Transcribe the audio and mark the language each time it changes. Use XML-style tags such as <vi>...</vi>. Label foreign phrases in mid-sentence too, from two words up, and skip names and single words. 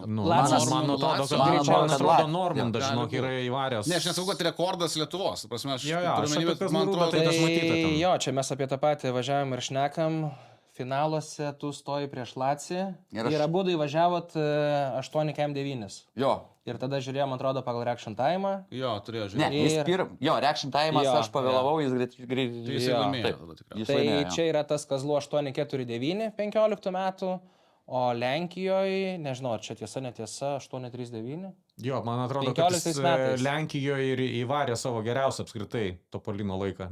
<lt>Man atrodo, kad greičiausiai Normandas, žinok, yra įvaręs. Ne, aš nesakau, kad rekordas Lietuvos. Prasme, man atrodo, tai tas matyti ten. Jo, čia mes apie tą patį važiavam ir šnekam. Finaluose tu stoji prieš Lacį. Ir abudu įvažiavot 8 kem 9. Jo. Ir tada žiūrėjom, atrodo, pagal</lt> <en>reaction time.</en> <lt>Jo, turėjo žiūrėti. Jo,</lt> <en>reaction time</en> <lt>aš pavėlavau, jis greit. Jis laimėjo. Tai čia yra tas Kazlų 849 15 metų. O Lenkijoje, nežinau, ar čia tiesa, netiesa, 839. Jo, man atrodo, kad jis Lenkijoje ir įvarė savo geriausią apskritai Topolino laiką.</lt>